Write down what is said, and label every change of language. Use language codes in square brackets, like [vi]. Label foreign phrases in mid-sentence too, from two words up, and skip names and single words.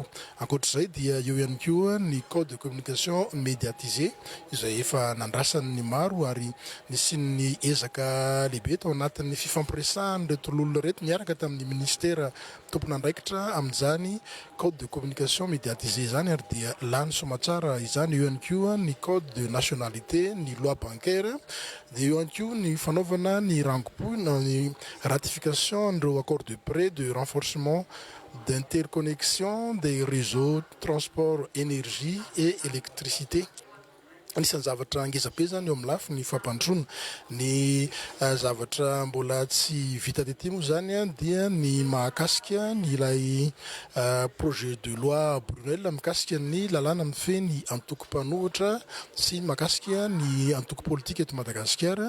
[mg] Ankoatr'izay dia eo ihany koa ny [fr] code de communication médiatisé [mg] izay efa nandrasan'ny maro ary nisy ezaka lehibe tao anatin'ny fifampiresahany reto lolona reto niaraka tamin'ny ministera tompon'andraikitra amin'izany [fr] code de communication médiatisé [mg] zany, ary dia lany somatsara izany. Eo ihany koa ny [fr] code de nationalité, [mg] ny [fr] loi bancaire, [mg] dia eo ihany koa ny fanaovana ny rango-po na ny ratification n'ireo [fr] accord de prêt de renforcement d'interconnexion des réseaux transport énergie et électricité. [mg] Anisan'ny zavatra ngezabe zany eo amin'ny lafiny fampandroana. Ny zavatra mbola tsy vita tety moa zany dia ny mahakasika ny ilay [fr] projet de loi [mg] Brunel mikasika ny lalàna mifeny antoko mpanohitra sy mahakasika ny antoko politika eto Madagasikara.